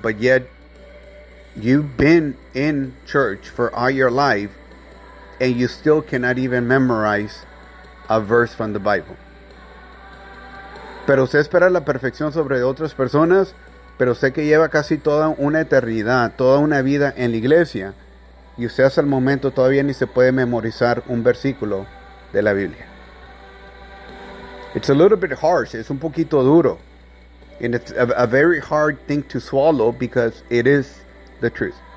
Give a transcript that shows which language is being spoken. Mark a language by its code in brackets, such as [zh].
[en] But yet, you've been in church for all your life, and you still cannot even memorize a verse from the Bible. [es] Pero usted espera la perfección sobre otras personas, pero usted que lleva casi toda una eternidad, toda una vida en la iglesia, y usted hasta el momento todavía ni se puede memorizar un versículo de la Biblia. [en] It's a little bit harsh, [es] es un poquito duro. [en] And it's a very hard thing to swallow because it is the truth.